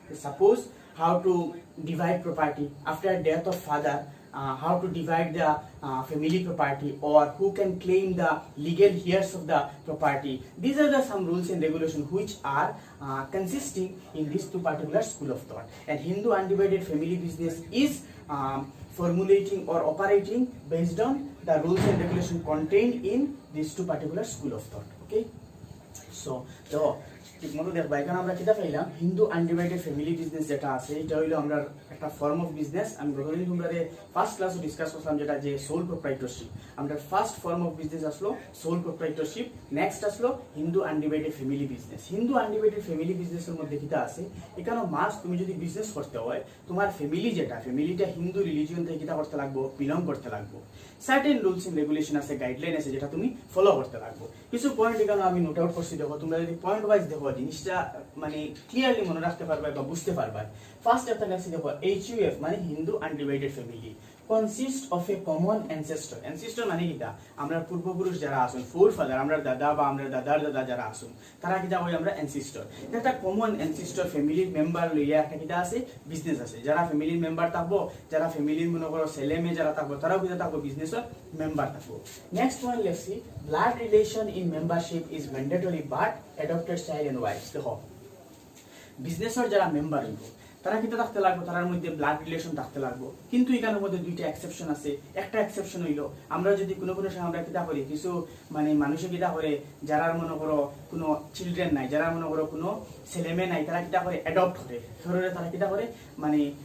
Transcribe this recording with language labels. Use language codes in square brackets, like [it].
[en] Suppose how to divide property after death of father, how to divide the family property, or who can claim the legal heirs of the property. These are the some rules and regulations which are consisting in these two particular school of thought. And Hindu undivided family business is formulating or operating based on the rules and regulation contained in these two particular school of thought. [bn] Okay, so ঠিক মতো দেখবা এখানে আমরা কিটা পাইলাম, Hindu undivided family business যেটা আছে এটা হইলো আমরা একটা ফর্ম অফ বিজনেস। আমি গতদিন তোমরা ফার্স্ট ক্লাসে ডিসকাস করলাম যেটা যে সোল প্রোপ্রাইটরশিপ। আমরা ফার্স্ট ফর্ম অফ বিজনেস আসলো সোল প্রোপ্রাইটরশিপ, নেক্সট আসলো Hindu undivided family business. Hindu undivided family বিজনেসের মধ্যে কিটা আছে, এখানে মাস্ট তুমি যদি বিজনেস করতে হয় তোমার ফ্যামিলি যেটা ফ্যামিলিটা হিন্দু রিলিজিয়ন থেকে কিটা করতে লাগবো, বিলং করতে লাগবো। সার্টেন রুলস এন্ড রেগুলেশন আছে, গাইডলাইন আছে যেটা তুমি ফলো করতে লাগবো। কিছু পয়েন্ট এখানে আমি নোট আউট করছি, দেখো তোমরা যদি পয়েন্ট ওয়াইজ দেখো জিনিসটা মানে ক্লিয়ারলি মনে রাখতে পারবে বা বুঝতে পারবে। ফার্স্ট একটা লেখছি দেখো HUF মানে Hindu undivided family [en] consists of a common ancestor. [bn] Ancestor মানে কিটা, আমরা পূর্বপুরুষ যারা আছেন, ফোর ফাদার, আমরা দাদা বা আমরা দাদার দাদা যারা আছেন তারা কিটা হয় আমরা ancestor। একটা কমন ancestor ফ্যামিলির মেম্বার লইয়া একটা কিটা আছে বিজনেস আছে। যারা ফ্যামিলির মেম্বার থাকবো, যারা ফ্যামিলির মনে করো ছেলে মেয়ে যারা থাকবো তারাও কিটা থাকবো বিজনেসের মেম্বার থাকবো। [en] Next one লেখছি blood relation in membership is mandatory but adopted child and wives। [bn] দেখো বিজনেসের যারা মেম্বার হইব তারা কিন্তু থাকতে লাগবে, তার মধ্যে ব্লাড রিলেশন থাকতে লাগবে। কিন্তু এখানের মধ্যে দুইটা এক্সেপশন আছে। একটা এক্সেপশন হইলো আমরা যদি কোনো সময় আমরা কিটা করি, কিছু মানে মানুষে কিটা করে যারা মনে করো কোনো চিলড্রেন নাই, যারা মনে করো কোনো ছেলে মেয়ে নাই, তারা কিটা করে অ্যাডপ্ট করে, তারা কিটা করে মানে